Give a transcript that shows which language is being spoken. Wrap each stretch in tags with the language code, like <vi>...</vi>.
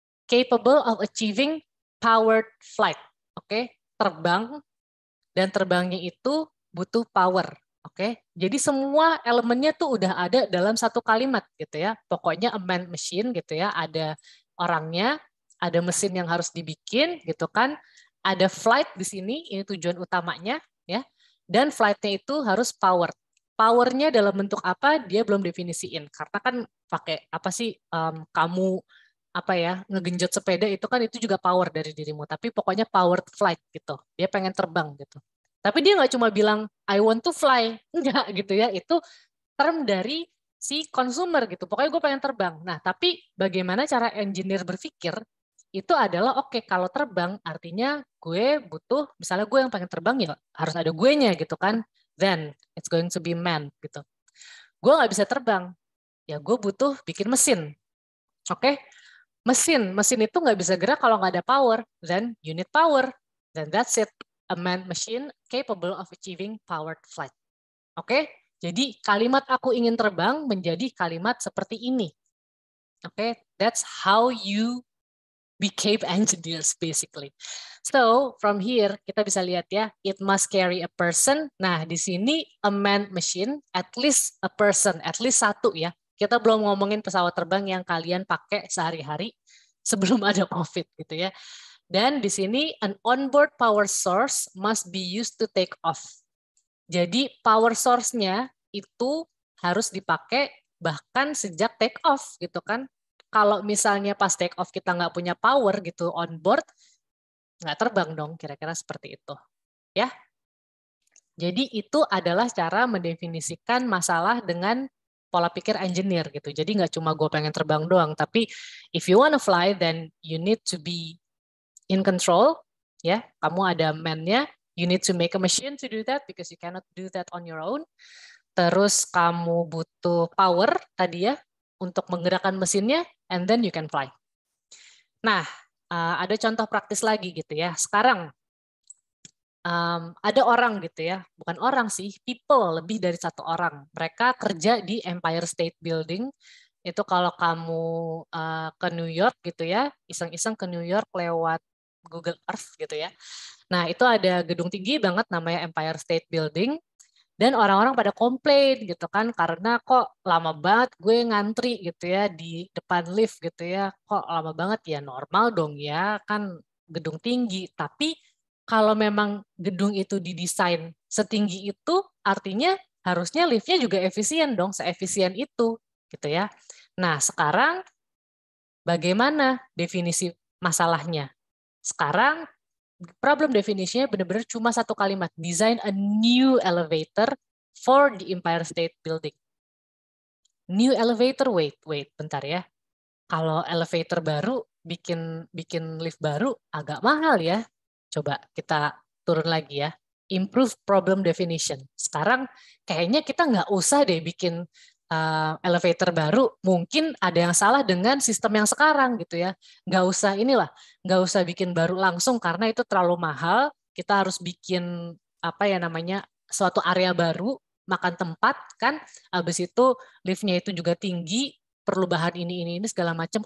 <en>capable of achieving powered flight.</en> <id>Oke, terbang, dan terbangnya itu butuh power. Oke, jadi semua elemennya tuh udah ada dalam satu kalimat gitu ya. Pokoknya a manned machine gitu ya, ada orangnya, ada mesin yang harus dibikin gitu kan. Ada flight di sini, ini tujuan utamanya ya. Dan flight-nya itu harus powered. Powernya dalam bentuk apa? Dia belum definisiin. Karena kan pakai apa sih kamu apa ya ngegenjot sepeda itu kan itu juga power dari dirimu. Tapi pokoknya powered flight gitu. Dia pengen terbang gitu. Tapi dia nggak cuma bilang</id> <en>I want to fly,</en> <id>enggak gitu ya. Itu term dari si consumer gitu. Pokoknya gue pengen terbang. Nah, tapi bagaimana cara engineer berpikir itu adalah oke, kalau terbang artinya gue butuh, misalnya gue yang pengen terbang ya harus ada gue-nya gitu kan.</id> <en>Then it's going to be manned gitu.</en> <id>Gue nggak bisa terbang, ya gue butuh bikin mesin. Oke, mesin itu nggak bisa gerak kalau nggak ada power.</id> <en>Then you need power. Then that's it. A manned machine capable of achieving powered flight.</en> <id>Oke, jadi kalimat aku ingin terbang menjadi kalimat seperti ini.</id> <en>Oke, that's how you became engineers basically. So from here</en> <id>kita bisa lihat ya,</id> <en>it must carry a person.</en> <id>Nah di sini</id> <en>a manned machine, at least a person, at least satu ya.</en> <id>Kita belum ngomongin pesawat terbang yang kalian pakai sehari-hari sebelum ada COVID gitu ya.</id> <en>Dan di sini an onboard power source must be used to take off.</en> <id>Jadi power source-nya itu harus dipakai bahkan sejak take off gitu kan. Kalau misalnya pas take off kita nggak punya power gitu on board, nggak terbang dong, kira-kira seperti itu. Ya. Jadi itu adalah cara mendefinisikan masalah dengan pola pikir engineer gitu. Jadi nggak cuma gue pengen terbang doang, tapi</id> <en>if you wanna fly, then you need to be in control, ya.</en> <id>Kamu ada man-nya,</id> <en>you need to make a machine to do that because you cannot do that on your own.</en> <id>Terus kamu butuh power tadi ya untuk menggerakkan mesinnya,</id> <en>and then you can fly.</en> <id>Nah, ada contoh praktis lagi gitu ya. Sekarang ada orang gitu ya, bukan orang sih, people lebih dari satu orang. Mereka kerja di Empire State Building. Itu kalau kamu ke New York gitu ya, iseng-iseng ke New York lewat Google Earth gitu ya. Nah, itu ada gedung tinggi banget namanya Empire State Building. Dan orang-orang pada komplain gitu kan, karena kok lama banget gue ngantri gitu ya di depan lift gitu ya. Kok lama banget ya, normal dong ya, kan gedung tinggi. Tapi kalau memang gedung itu didesain setinggi itu, artinya harusnya liftnya juga efisien dong, seefisien itu gitu ya. Nah, sekarang bagaimana definisi masalahnya? Sekarang problem definisinya benar-benar cuma satu kalimat.</id> <en>Design a new elevator for the Empire State Building. New elevator, wait,</en> <id>bentar ya. Kalau elevator baru, bikin lift baru agak mahal ya. Coba kita turun lagi ya.</id> <en>Improve problem definition.</en> <id>Sekarang kayaknya kita nggak usah deh bikin elevator baru. Mungkin ada yang salah dengan sistem yang sekarang gitu ya. Nggak usah bikin baru langsung karena itu terlalu mahal. Kita harus bikin apa ya namanya suatu area baru, makan tempat kan. Habis itu liftnya itu juga tinggi, perlu bahan ini segala macam.</id>